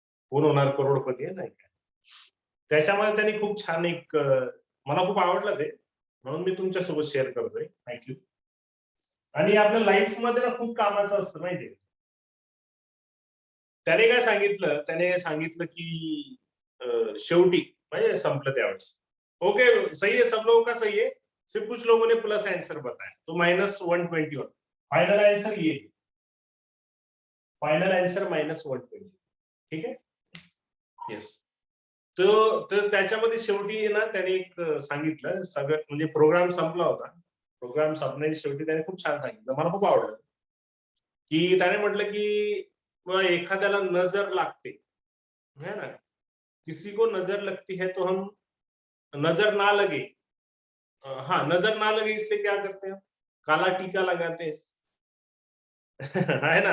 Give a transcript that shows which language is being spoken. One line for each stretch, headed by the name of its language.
Marathi: कोण होणार करोडपती आहे नाही का, त्याच्यामध्ये त्यांनी खूप छान एक, मला खूप आवडलं ते, म्हणून मी तुमच्यासोबत शेअर करतोय. थँक्यू. आणि आपल्या लाईफ मध्ये ना खूप कामाचं असतं माहितीये. त्याने काय सांगितलं, त्याने सांगितलं की शेवटी म्हणजे संपलं त्यावेळेस.
Hindi: ओके सही है, सब लोगों का सही है, सिर्फ कुछ लोगों ने प्लस आंसर बताया, तो -121. फाइनल आंसर ये, फाइनल आंसर -120.
Marathi: ठीक आहे.
Hindi: येस.
Marathi: तर त्याच्यामध्ये शेवटी ना त्याने एक सांगितलं, सगळं म्हणजे प्रोग्राम संपला होता. प्रोग्राम संपण्याच्या शेवटी त्याने खूप छान सांगितलं, मला खूप आवडलं. की त्याने म्हटलं की मग एखाद्याला नजर लागते
Hindi: है ना, किसी को नजर लगती है तो हम नजर ना लगे, हाँ नजर ना लगे इसलिए क्या करते हैं, काला टीका लगाते हैं. है ना.